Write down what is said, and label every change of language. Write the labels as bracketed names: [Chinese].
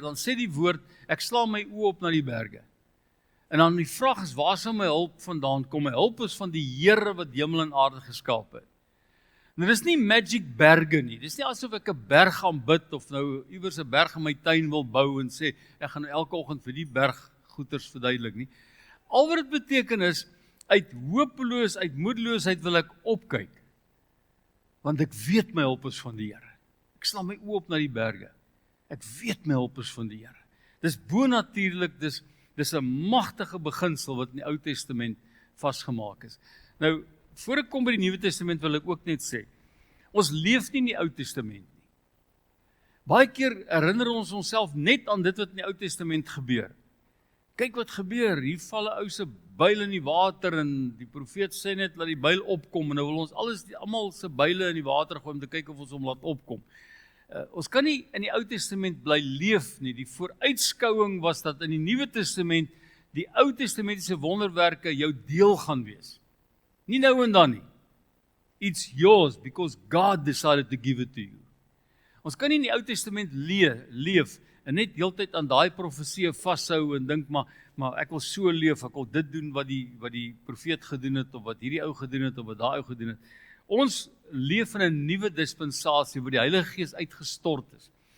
[Afrikaans] Dan sê die woord, ek slaan my oë op na die berge. En dan die vraag is, waar sal my hulp vandaan kom? My hulp is van die Here wat hemel en aarde geskaap het. Nou, dis nie magic berge nie. Dis nie asof ek 'n berg gaan bid, of nou iewers 'n berg in my tuin wil bou, en sê, ek gaan elke oggend vir die berg goeters verduidelik nie. Al wat dit beteken is, uit moedeloosheid wil ek opkyk. Want ek weet my hulp is van die Here. Ek slaan my oë op na die berge. Ek weet my hulp is van die Here. Dis bonatuurlik, dis 'n magtige beginsel wat in die Ou Testament vasgemaak is. Nou, voor ek kom by die Nuwe Testament wil ek ook net sê, ons leef nie in die Ou Testament nie. Baie keer herinner ons onsself net aan dit wat in die Ou Testament gebeur. Kyk wat gebeur, hier val 'n ou se byl in die water, en die profeet sê net, laat die byl opkom, en nou wil ons almal se byle in die water gooi, om te kyk of ons hom laat opkom. Ons kan nie in die Ou Testament bly leef nie. Die vooruitskouing was dat in die Nuwe Testament die Ou Testamentiese wonderwerke jou deel gaan wees. Nie nou en dan nie. [English] It's yours because God decided to give it to you. [Afrikaans] Ons kan nie in die Ou Testament leef en net heeltyd aan daai profeseë vashou en dink maar ek wil so leef, ek wil dit doen wat die profeet gedoen het, of wat hierdie ou gedoen het, of wat daai ou gedoen het. Ons leef in 'n nuwe dispensasie waar die Heilige Gees uitgestort is.